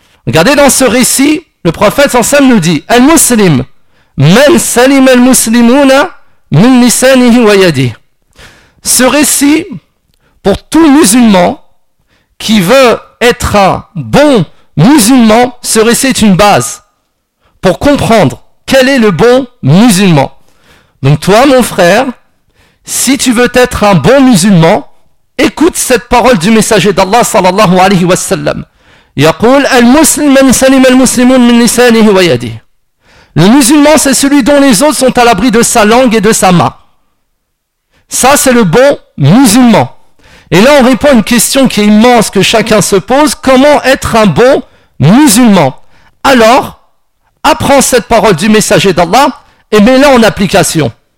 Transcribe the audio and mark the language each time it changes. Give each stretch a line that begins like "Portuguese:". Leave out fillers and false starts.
French: Regardez dans ce récit, le prophète sallam nous dit «
Arabic: Al-muslim, man salim al-muslimuna min lisanihi wa yadi
French: » Ce récit, pour tout musulman qui veut être un bon musulman, ce récit est une base pour comprendre quel est le bon musulman. Donc toi mon frère, si tu veux être un bon musulman, écoute cette parole du messager d'Allah sallallahu alayhi wa sallam.
Arabic: يقول المسلم من سلم المسلمون من لسانه ويده.
French: Le musulman, c'est celui dont les autres sont à l'abri de sa langue et de sa main. Ça, c'est le bon musulman. Et là, on répond à une question qui est immense, que chacun se pose. Comment être un bon musulman? Alors, apprends cette parole du messager d'Allah et mets-la en application.